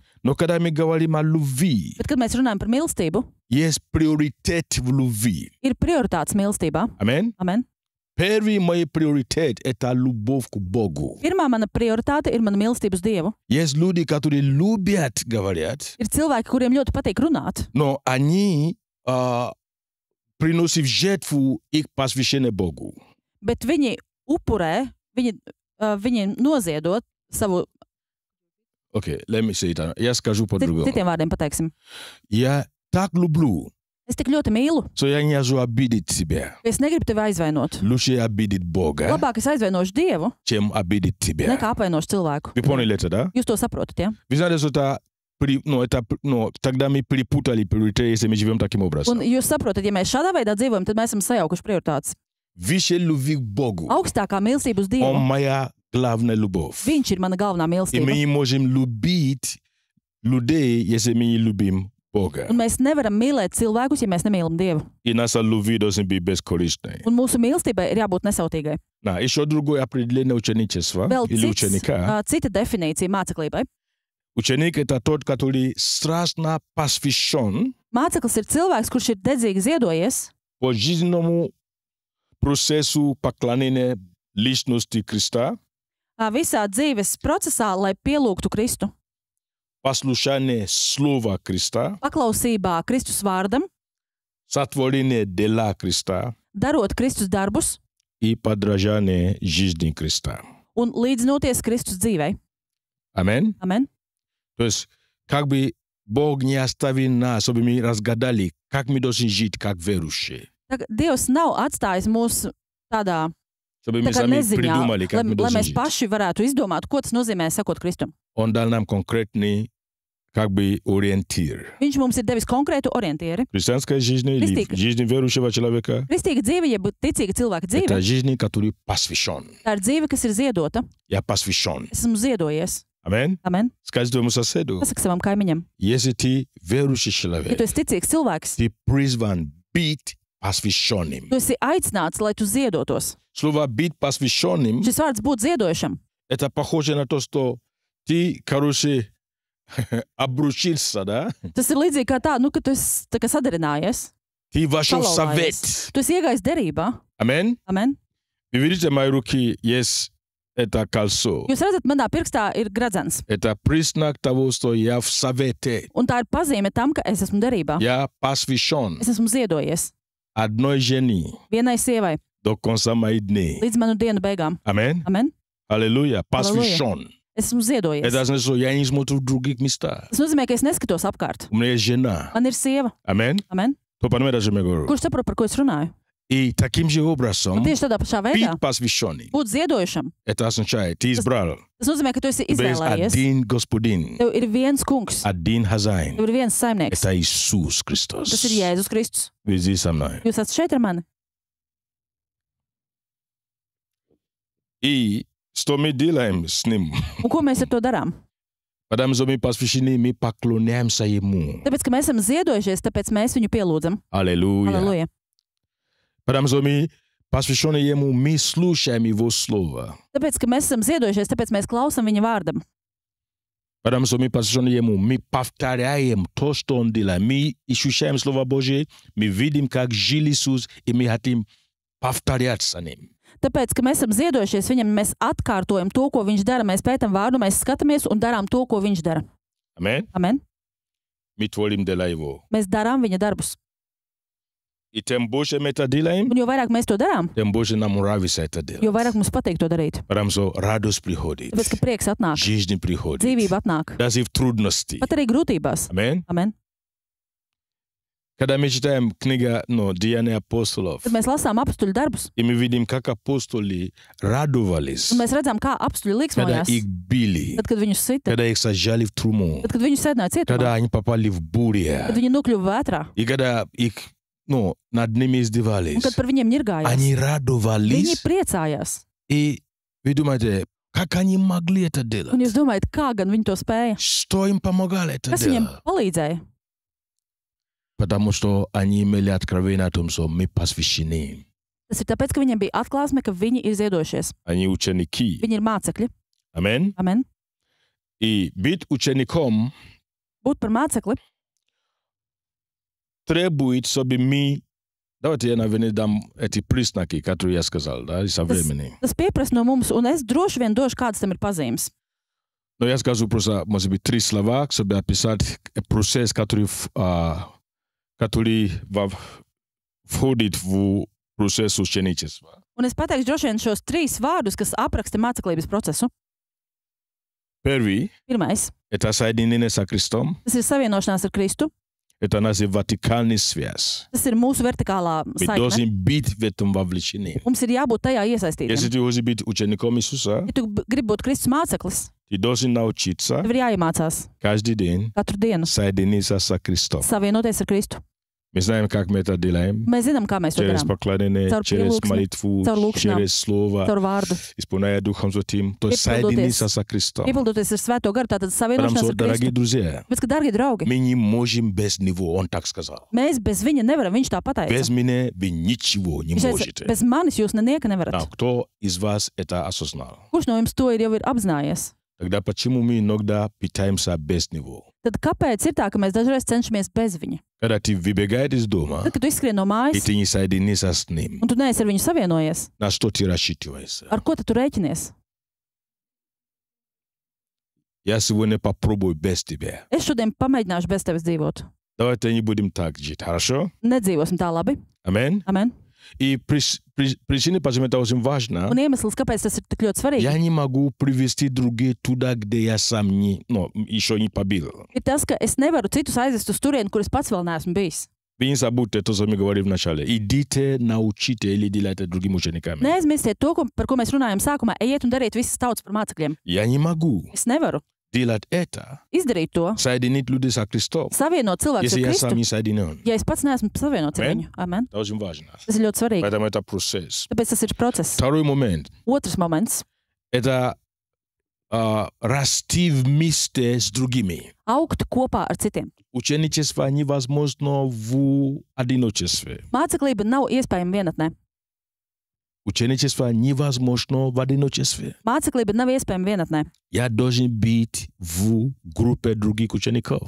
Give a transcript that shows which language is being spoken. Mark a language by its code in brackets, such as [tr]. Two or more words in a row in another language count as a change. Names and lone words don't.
[ru] Но когда мы говорим о любви, [lv] Bet, kad mēs runājam par mīlestību, [ru] есть приоритет в любви. [lv] ir prioritātes mīlestībā. [ru] Аминь. [lv] Amen. [ru] Первый мой приоритет – это любовь к Богу. [lv] Pirmā mana prioritāte ir mana mīlestība uz Dievu. [ru] Есть люди, которые любят, говорят, [lv] Ir cilvēki, kuriem ļoti patīk runāt, [ru] но они приносят в жертву их посвящение Богу. [lv] bet viņi upurē, viņi noziedot savu, [en] Окей, let me say it. [ru] Я скажу по-другому. [lv] citiem vārdiem pateiksim. [ru] Я так люблю, [lv] Es tik ļoti mīlu, [ru] что я не хочу обидеть себя. [lv] ka es negribu tevi aizvainot. [ru] Лучше обидеть Бога, [lv] Labāk es aizvainošu Dievu, [ru] чем обидеть тебя. [lv] nekā apvainošu cilvēku. [ru] Вы поняли это, да? [lv] Jūs to saprotat, ja? [ru] Вы знаете, что тогда мы перепутали приоритеты, если мы живем таким образом. [lv] Un jūs saprotat, ja mēs šādā veidā dzīvojam, tad mēs esam sajaukuši prioritātes. [ru] Выше любви к Богу. [lv] Augstākā mīlestība uz [ru] Он [lv] Dievu, [ru] моя главная любовь. [lv] Viņš ir mana galvenā [ru] И [lv] mīlestība. [ru] мы не можем любить людей, если мы не любим Бога. [lv] Un mēs nevaram mīlēt cilvēkus, ja mēs nemīlam Dievu. [ru] И наша любовь должна быть бескорыстной. [lv] Un mūsu mīlestībai ir jābūt nesautīgai. [ru] Еще другое определение ученичества [lv] Vēl [ru] или ученика. [lv] cita definīcija māceklībai. [ru] Ученик – это тот, который страстно посвящен [lv] Māceklis ir cilvēks, kurš ir dedzīgi ziedojies [ru] по жизненному процессу поклонения личности Христа, [lv] visā dzīves procesā, lai pielūgtu Kristu. [ru] послушание Слова Христа, [lv] Paklausībā Kristus vārdam, [ru] сотворение дела Христа [lv] darot Kristus darbus [ru] и подражание жизни Христа. [lv] un līdzinoties Kristus dzīvei. [ru] Аминь. [lv] Amen. [ru] То есть, как бы Бог не оставил нас, чтобы мы разгадали, как мы должны жить как верующие. [lv] Dievs nav atstājis mūs tādā [ru] чтобы [lv] tā [ru] мы [lv] kā [ru] сами [lv] neziņā, [ru] придумали, как мы [lv] lai [ru] должны [lv] mēs [ru] жить. [lv] paši varētu izdomāt, ko tas nozīmē sekot Kristum. [ru] Он дал нам конкретный как бы ориентир. [lv] Viņš mums ir devis konkrētu orientieri. [ru] Христианская жизнь или Христик. жизнь верующего человека [lv] Kristīga dzīve, jeb ticīga cilvēka dzīve, [ru] это жизнь, который посвящен. [lv] tā ir dzīve, kas ir ziedota. [ru] Я посвящен. [lv] Es esmu ziedojies. [ru] Аминь. [lv] Amen. [ru] Скажи твоему соседу, [lv] Pasaka savam kaimiņam. [ru] если ты верующий [lv] Ja tu [ru] человек, [lv] esi ticīgs cilvēks, [ru] ты призван быть посвященным. [lv] tu esi aicināts, lai tu ziedotos. [ru] Слово «быть посвященным» [lv] Šis vārds būt ziedošam. [ru] это похоже на то, что ты, короче, обручился, да? [lv] Tas ir līdzīgi kā tā, ka tu esi tā kā sadarinājies. [ru] Ты вошел в [lv] Salauzājies. [ru] совет. [lv] Tu esi iegājis derībā. [ru] Аминь. [lv] Amen. [ru] Вы видите, мои руки есть это кольцо. [lv] Jūs redzat, manā pirkstā ir gradzens. [ru] Это признак того, что я в совете. [lv] Un tā ir pazīme tam, ka es esmu derībā. [ru] Я посвящен [lv] Es esmu ziedojies [ru] одной жене [lv] vienai sievai [ru] до конца моих дней. [lv] līdz manu dienu beigām. [ru] Аминь. [lv] Amen. [ru] Аллилуйя. Посвящен. [lv] Es esmu ziedojies. [ru] Это значит, что я не смотрю в других местах. [lv] Tas nozīmē, ka es neskatos apkārt. [ru] У меня есть жена. [lv] Man ir sieva. [ru] Аминь. [lv] Amen. [ru] Кто понимает, о чем я говорю? [lv] Kurš saprot, par ko es runāju? [ru] И таким же образом [lv] Un tieši tādā pašā veidā [ru] быть посвященным. [lv] būt ziedojušam. [ru] Это означает, ты избрал. [lv] Tas nozīmē, ka tu esi [ru] У тебя есть [lv] izvēlējies. [ru] один господин, [lv] Tev ir viens kungs. [ru] один хозяин. [lv] Tev ir viens saimnieks. [ru] Это Иисус Христос. [lv] Tas ir Jēzus Kristus. [ru] Вы здесь со мной. [lv] Jūs esat šeit ar mani. [ru] И что мы делаем с Ним? [lv] Un ko mēs ar to darām? [ru] Потому что мы посвящены, мы поклоняемся Ему. [lv] Tāpēc, ka mēs esam ziedojušies, tāpēc mēs viņu pielūdzam. [ru] Аллилуйя. [lv] Halleluja. [ru] Потому что мы посвящены Ему, мы слушаем Его Слово. [lv] Tāpēc, ka mēs esam ziedojušies, tāpēc mēs klausām viņa vārdam. [ru] Потому что мы посвящены Ему, мы повторяем то, что Он делает. Мы ощущаем Слово Божие, мы видим, как жил Иисус, и мы хотим повторять за Ним. [lv] Tāpēc, ka mēs esam ziedojušies viņam, mēs atkārtojam to, ko viņš dara. Mēs pētam vārdu, mēs skatāmies un darām to, ko viņš dara. Amen. Amen. [ru] Мы творим дела Его. [lv] Mēs darām viņa darbus. [ru] И тем больше мы это делаем, [lv] Un jo vairāk mēs to darām, [ru] тем больше нам нравится это [lv] jo [ru] делать. [lv] vairāk mums patīk to darīt. [ru] Потому что радость приходит, [lv] Tāpēc, ka prieks atnāk, [ru] жизнь приходит, [lv] dzīvība atnāk. [ru] даже в трудности. [lv] Pat arī grūtībās. Amen. Amen. [ru] Когда мы читаем книга «Деяния апостолов», [lv] Kad mēs lasām apstuļu darbus, [ru] и мы видим, как апостоли радовались, [lv] un mēs redzam, kā apstuļi [ru] когда [lv] līksmojās, [ru] их били, [lv] tad, kad viņus sita, [ru] когда их сажали в тюрьму, [lv] tad, kad viņus sēdināja cietumā, [ru] когда они попали в бурю, [lv] kad viņi nokļuva vētrā, [ru] и когда их, над ними [lv] un [ru] издевались, [lv] kad par viņiem ņirgājās. [ru] они [lv] Viņi [ru] радовались, [lv] priecājās. [ru] и вы думаете, как они могли это [lv] Un [ru] делать? [lv] jūs domājat, kā gan viņi to spēja? [ru] Что им помогало это [lv] Kas viņiem [ru] делать? [lv] palīdzēja? [ru] Потому что они имели откровение о том, что мы посвящены. [lv] Tas ir tāpēc, ka viņiem bija atklāsme, ka viņi ir ziedojušies. [ru] Они ученики. [lv] Viņi ir mācekļi. Amen. Amen. [ru] И быть учеником [lv] Būt par mācekli [ru] требует, чтобы мы... Давайте я, наверное, дам эти признаки, которые я сказал, да, со времени. [lv] tas pieprasa no mums, un es droši vien došu, kādas tam ir pazīmes. [ru] Но я скажу просто, может быть, 3 слова, чтобы описать процесс, который входит в процесс ученичества. [lv] Un es pateikšu droši vien šos 3 vārdus, kas apraksta māceklības procesu. [ru] Первый [lv] Pirmais [ru] – это соединение со Христом. - [lv] tas ir savienošanās ar Kristu. [ru] Это наша вертикальная связь. [lv] Tas ir mūsu vertikālā [ru] Мы [lv] saikne. [ru] должны быть в этом вовлечены. [lv] Mums ir jābūt tajā iesaistītiem. [ru] Если ты хочешь быть учеником Иисуса, [lv] Ja tu gribi būt Kristus māceklis, [ru] ты должен научиться [lv] tev ir jāiemācās [ru] каждый день [lv] katru dienu [ru] соединиться со Христом. [lv] savienoties ar Kristu. [ru] Мы знаем, как мы это делаем. [lv] Mēs zinām, kā mēs to [ru] Через [lv] darām. [ru] поклонение, [lv] Caur [ru] через [lv] pielūgsmi, [ru] молитву, [lv] caur lūkšanām, [ru] через слово, [lv] Caur vārdu. [ru] исполняя Духом Святым. То есть [lv] Piepildoties. [ru] соединиться со Христом. [lv] Piepildoties ar Svēto garu, tātad [ru] Потому [lv] savienošanās [ru] что, [lv] ar [ru] дорогие [lv] Kristu. [ru] друзья, [lv] Bet, ka, darbie draugi, [ru] мы не можем без Него, Он так сказал. [lv] mēs bez viņa nevaram, viņš tā [ru] Без [lv] pateica. [ru] меня вы ничего не [lv] Viņš teica, [ru] можете. [lv] bez manis jūs nenieka [ru] А [lv] nevarat. [ru] кто из вас это осознал? [lv] Kurš no jums to jau ir apzinājies? [ru] Тогда почему мы иногда питаемся без Него? [lv] Tad kāpēc ir tā, ka mēs dažreiz cenšamies bez viņa? [ru] Когда ты выбегаешь из дома, [lv] Tad, kad tu izskrien no [ru] и [lv] mājas, [ru] ты не соединишься с Ним, [lv] un tu neesi ar viņu savienojies, [ru] на что ты рассчитываешься? [lv] ar ko tad tu rēķinies? [ru] Я сегодня попробую без тебя. [lv] Es šodien pamēģināšu bez tevis dzīvot. [ru] Давайте не будем так жить, хорошо? [lv] Nedzīvosim tā labi. [ru] Аминь. [lv] Amen. [ru] И причина, почему это очень важно, [lv] Un iemesls, kāpēc tas ir tik ļoti svarīgi, [ru] я не могу привести других туда, где я сам еще не побил. [lv] ir tas, ka es nevaru citus aizvest uz turieni, kur es pats vēl neesmu bijis. [ru] Ви не забудьте то, что мы говорили вначале. Идите, научите или делайте другими учениками. [lv] Neaizmirstiet to, par ko mēs runājam sākumā. Ejiet un dariet visas tautas par mācekļiem. [ru] Я не могу [lv] Es nevaru [ru] делать это, [lv] izdarīt to, [ru] соединить людей со Христом, [lv] savienot cilvēkus [ru] если [lv] ar [ru] я сам [lv] Kristu, [ru] не соединен. [lv] ja es pats neesmu savienots ar Amen. viņu. Amen. [ru] Это очень важно. [lv] Tas ir ļoti svarīgi. [ru] Поэтому это процесс. [lv] Tāpēc tas ir process. [ru] Второй момент. [lv] Otrs moments – [ru] это расти вместе с другими. - [lv] augt kopā ar citiem. [ru] Ученичество невозможно в одиночестве. [lv] Māceklība nav iespējama vienatnē. [ru] Ученичество невозможно в одиночестве. [lv] Māceklība nav iespējama vienatnē. [ru] Я должен быть в группе других учеников.